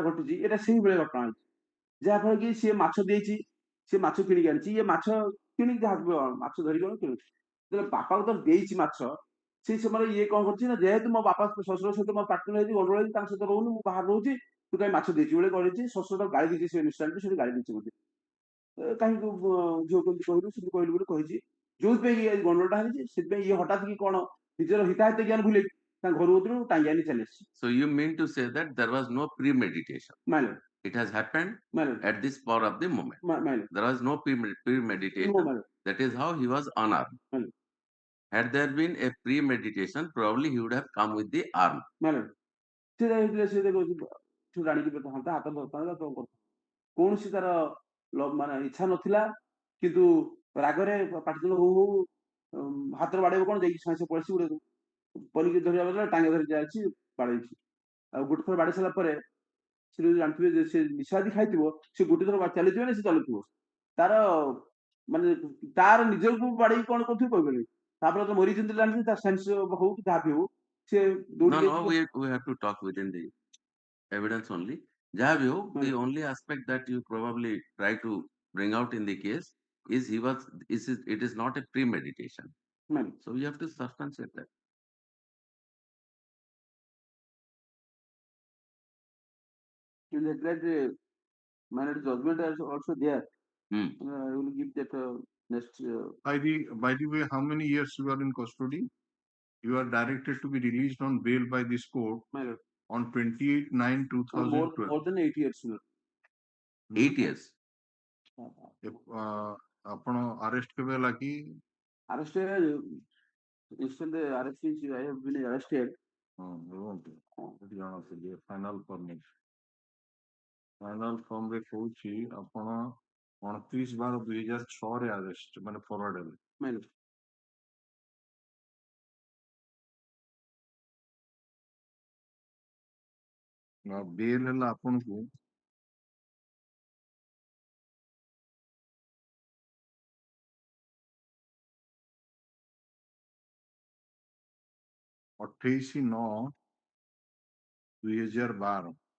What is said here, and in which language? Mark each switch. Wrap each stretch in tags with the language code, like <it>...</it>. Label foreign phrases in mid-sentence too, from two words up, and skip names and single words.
<or>ଘଟିଛି ଏଇଟା ସେଇଭଳିଆ ଘଟଣା ହେଇଛି ଯାହାଫଳରେ କି ସିଏ ମାଛ ଦେଇଛି ସିଏ ମାଛ କିଣିକି ଆଣିଛି ଇଏ ମାଛ କିଣିକି ଯାହା ମାଛ ଧରିକି କିଣୁଛି ଯେତେବେଳେ ବାପାକୁ ତ ଦେଇଛି ମାଛ ସେଇ ସମୟରେ ଇଏ କଣ କରୁଛି ନା ଯେହେତୁ ମୋ ବାପା ଶ୍ୱଶୁର ସହିତ ମୋ ପାର୍ଟନର ହେଇଛି ଗଣ୍ଡଗୋଳ ହେଇଛି ତାଙ୍କ ସହିତ ରହୁନି ମୁଁ ବାହାରେ ରହୁଛି ତୁ କାହିଁ ମାଛ ଦେଇଛୁ ବୋଲି କରିଛି ଶ୍ୱଶୁର ତାକୁ ଗାଳି ଦେଇଛି ସେ ନିଶ୍ଚୟ ସେଠି ଗାଳି ଦେଇଛି ମୋତେ କାହିଁକି ଝିଅ କେମିତି କହିଲୁ ସେମିତି କହିଲୁ ବୋଲି କହିଛି ଯୋଉଥିପାଇଁ ଇଏ ଗଣ୍ଡଗୋଳଟା ହେଇଛି ସେଥିପାଇଁ ଇଏ ହଠାତ୍ କି କଣ ନିଜର ହିତାହିତ ଜ୍ଞାନ ଭୁଲି ତାଙ୍କ ଘର ଭିତରୁ ଟାଙ୍ଗି ଆଣି ଚାଲି ଆସିଛି</or> <en>So you mean to say that there was no premeditation? ମାଇଲେ It has happened ମାଇଲେ at this spur of the moment. ମାଇଲେ There was no premeditation. That is how he was unarmed. Had there been a premeditation, probably he would have come with the arm.</en> <or>ମାଇଲେ ସେ ଯାଇଥିଲେ ସେ ଜାଣିକି ହାତ ଧରିଥାନ୍ତା କୌଣସି ତାର ମାନେ ଇଚ୍ଛା ନଥିଲା କିନ୍ତୁ ରାଗରେ ପାଟିତୁଣ୍ଡ ହଉ ହଉ ହାତରେ ବାଡେଇବ କଣ ଯାଇକି ସାଙ୍ଗେ ସାଙ୍ଗେ ପଳେଇଛି ଗୋଟେ ପନିକି ଧରିବା ବଦଳରେ ଟାଙ୍ଗା ଧରି ଯାଇଛି ବାଡେଇଛି ଆଉ ଗୋଟେ ଥର ବାଡେଇ ସାରିଲା ପରେ ସେ ଜାଣିଥିବେ ଯେ ସେ ନିଶାଦି ଖାଇଥିବ ସେ ଗୋଟେ ଥର ଚାଲିଥିବ ନା ସେ ଚାଲୁଥିବ ତାର ମାନେ ତାର ନିଜକୁ ବାଡେଇକି କଣ କରୁଥିବ କହିପାରିବି ତାପରେ ତ ମରିଛନ୍ତି ଜାଣିଛି ତା ସେନ୍ସ ହଉ କି ଯାହା ବି ହଉ ସେ</or> <en>No, we have to talk within the evidence only.</en> <hi>जहां भी हो,</hi> <en>the only aspect that you probably try to bring out in the case is it is not a premeditation. So you have to substantiate that. Minor judgment is also there. I will give that next. By the way, how many years you are in custody? You are directed to be released on bail by this court on 28/9/2012. More than 8 years. 8 years.</en> <or>ଆପଣ arrest କେବେ ହେଲା କି?</or> <en>Arrested. Instead arrest is I have been arrested. Final form</en> <or>ରେ କହୁଛି ଆପଣ 29/12/2006 ରେ arrest ମାନେ forward ହେଲେ. ବେଲ୍ ହେଲା ଆପଣଙ୍କୁ 28/9/2012.</or>